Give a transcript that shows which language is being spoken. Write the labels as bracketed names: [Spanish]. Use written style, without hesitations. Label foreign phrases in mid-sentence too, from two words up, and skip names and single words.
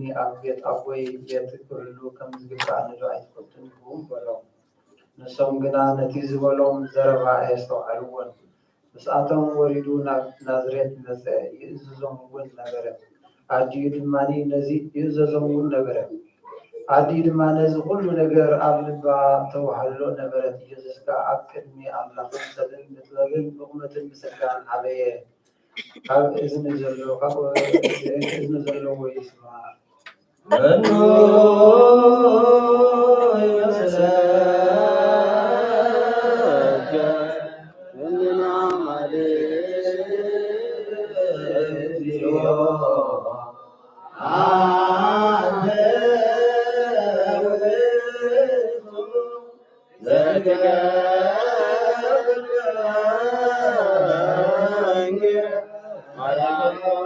[Tigrinya] ኣብ ቤት ኣቦይ ቤት ክህሉ ከም ዝግባእኒ ዶ ኣይትፈልጡን ይብሉ በሎም። ንሶም ግና ነቲ ዝበሎም ዘረባ ኣየስተውዓልዎን። ምስኣቶም ወሪዱ ናብ ናዝሬት መፀ። ይእዝዞም እውን ነበረ። ኣድዩ ድማኒ ነዚ ይእዘዞም እውን ነበረ። ኣድዩ ድማ ነዚ ኩሉ ነገር ኣብ ልባ ተዋህሎ ነበረት። ኢየሱስ ከዓ ኣብ ቅድሚ ኣምላኽን ሰብን ብጥበብን ብቑመትን ምስጋን ዓበየ። ካብ እዝኒ ዘለዎ ይስማ። [Geez] መኖ ይመስለከ ምንና ማልእዝዮ አንተ ውእቱ ዘትገብር ማርያም